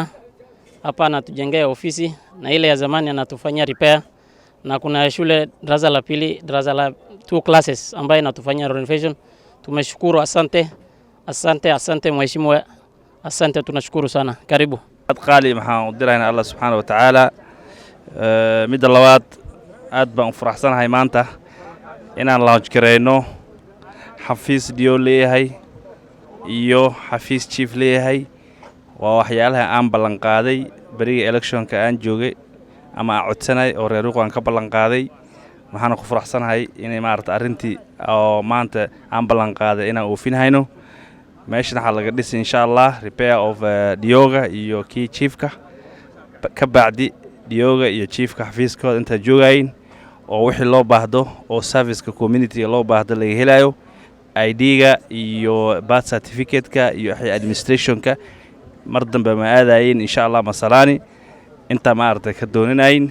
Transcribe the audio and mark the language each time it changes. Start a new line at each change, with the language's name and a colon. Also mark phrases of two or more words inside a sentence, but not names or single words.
Swahili: Hapa anatujengea ofisi na ile ya zamani anatufanyia repair, na kuna shule darasa la pili, darasa la 2 classes ambaye anatufanyia renovation. Tumeshukuru, asante. Asante mheshimiwa. Asante, tunashukuru sana. Karibu.
Somali: قالي maxaan u dirayna Allah
Arabic: سبحانه وتعالى
Somali: mid labaad aad baan u faraxsanahay maanta inaan launch gareeyno xafiis diyo leeyahay iyo xafiis chief leeyahay. waa waxyaalaha aan ballan qaaday bariga electionka aan joogay ama aan codsanay oo reer Ruqa aan ka ballan qaaday. waxaan ku faraxsanahay inay maarta arintii oo maanta aan ballan qaaday inaan oofinayno. meeshan waxa laga dhisay
Arabic: إن شاء الله
English: repair of
Somali: Dioga iyo key chiefka ka bacdi Dioga iyo chiefka xafiiskooda inta joogayn oo wixii loo baahdo oo serviceka community loo baahdo laga helayo ID-ga iyo
English: birth certificate-
Somali: ka iyo administration-ka mar dambe ma aadayn
Arabic: إن شاء الله
Somali: masalaani inta ma arday ka dooninayn.